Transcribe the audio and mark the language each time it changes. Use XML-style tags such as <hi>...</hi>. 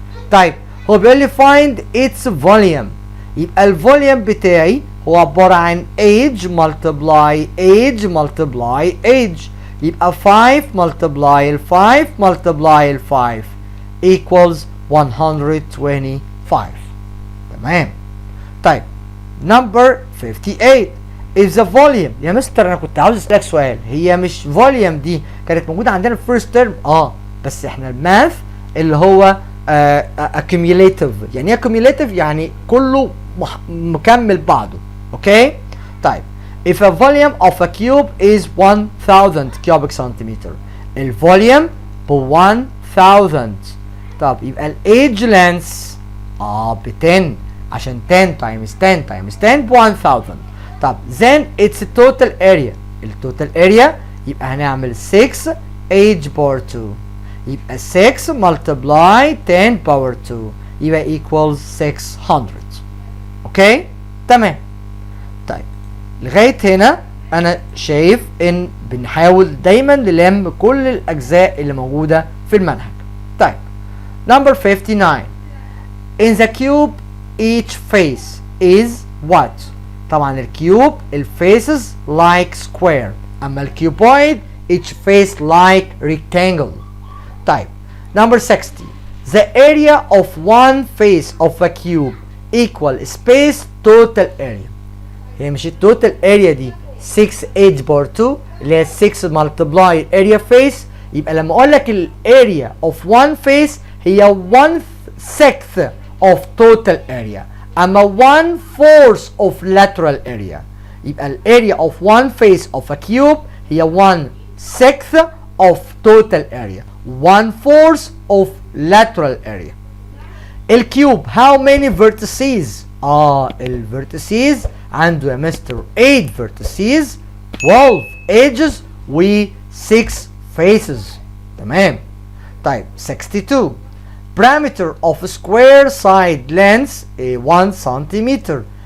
<ar>طيب هو بيقول لي</ar> <en>find its volume،</en> <ar>يبقى الفوليوم بتاعي هو عباره عن</ar> <en>age multiply age multiply age،</en> <ar>يبقى 5 multiply ال 5 multiply ال 5 equals 125. تمام. طيب</ar> <en>number 58 is the volume.</en> <ar>يا مستر انا كنت عاوز اسالك سؤال، هي مش volume دي كانت موجوده عندنا في</ar> <en>first term؟</en> <ar>بس احنا الماث اللي هو accumulative. يعني ايه accumulative؟ يعني كله مكمل بعضه. اوكي.</ar> <en>طيب if a volume of a cube is 1000 cubic centimeter،</en> <ar>الفوليوم ب 1000. طب يبقى الايدج لينث ب 10 عشان 10 times 10 times 10 ب 1000. طب</ar> <en>then it's total area،</en> <ar>التوتال اريا يبقى هنعمل 6 age power 2، يبقى 6 multiply 10 power 2 يبقى equals 600. اوكي تمام. طيب لغايه هنا انا شايف ان بنحاول دايما نلم كل الاجزاء اللي موجوده في المنهج.</ar> <en>طيب number 59 in the cube each face is what؟</en> <ar>طبعا الكيوب الفيسز</ar> <en>like square،</en> <ar>اما الكيوبويد</ar> <en>each face like rectangle.</en> <ar>طيب</ar> <en>number 60 the area of one face of a cube equal space total area.</en> <ar>هي مش التوتال اريا دي 6 age power 2 اللي هي 6 multiply area face، يبقى لما اقول لك الاريا of one face هي 1/6 of total area، اما 1/4 of lateral area، يبقى الاريا</ar> <en>of one face of a cube</en> <ar>هي</ar> <en>1/6 of total area 1/4 of lateral area.</en> <ar>الكيوب</ar> <en>how many vertices؟</en> <ar>الفيرتيسز عنده يا مستر</ar> <en>8 vertices 12 edges</en> <ar>و 6 faces.</ar> <en>تمام.</en> <ar>طيب</ar> <en>62 parameter of square side length 1 centimeter.</en>